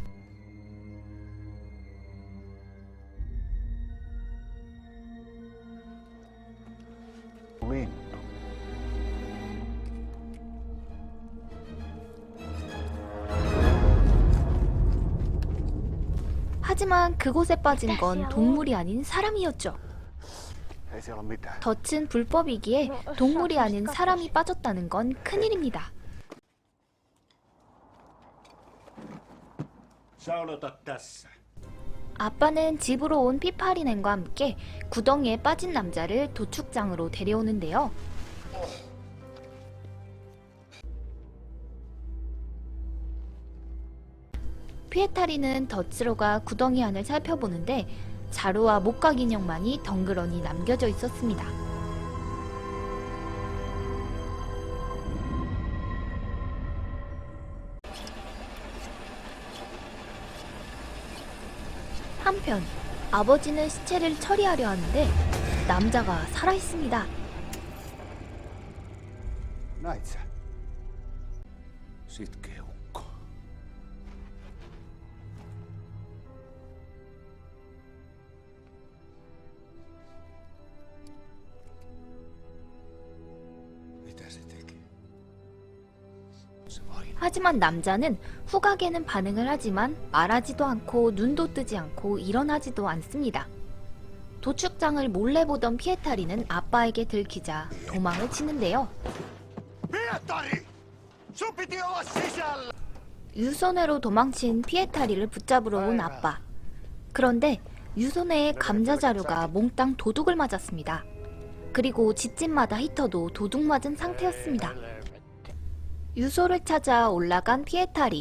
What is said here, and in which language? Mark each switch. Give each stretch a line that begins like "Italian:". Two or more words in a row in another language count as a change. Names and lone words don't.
Finnish: Lintu.
Korean: 하지만 그곳에 빠진 건 동물이 아닌 사람이었죠.
Finnish: Ei siellä ole mitään.
Korean: 덫은 불법이기에 동물이 아닌 사람이 빠졌다는 건 큰일입니다.
Finnish: Sä odotat tässä.
Korean: 아빠는 집으로 온 피파리넨과 함께 구덩이에 빠진 남자를 도축장으로 데려오는데요. 피에타리는 덫으로가 구덩이 안을 살펴보는데 자루와 목각 인형만이 덩그러니 남겨져 있었습니다. 한편 아버지는 시체를 처리하려 하는데 남자가 살아있습니다.
Finnish: Näit sä? Sitkeä ukko. Mitä se teki? Se vain.
Korean: 하지만 남자는 후각에는 반응을 하지만 말하지도 않고 눈도 뜨지 않고 일어나지도 않습니다. 도축장을 몰래 보던 피에타리는 아빠에게 들키자 도망을 치는데요.
Finnish: Pietari! Sun piti olla sisällä!
Korean: 유소네로 도망친 피에타리를 붙잡으러 온 아빠. 그런데 유소네의 감자 자루가 몽땅 도둑을 맞았습니다. 그리고 집집마다 히터도 도둑 맞은 상태였습니다. 유소를 찾아 올라간 피에타리.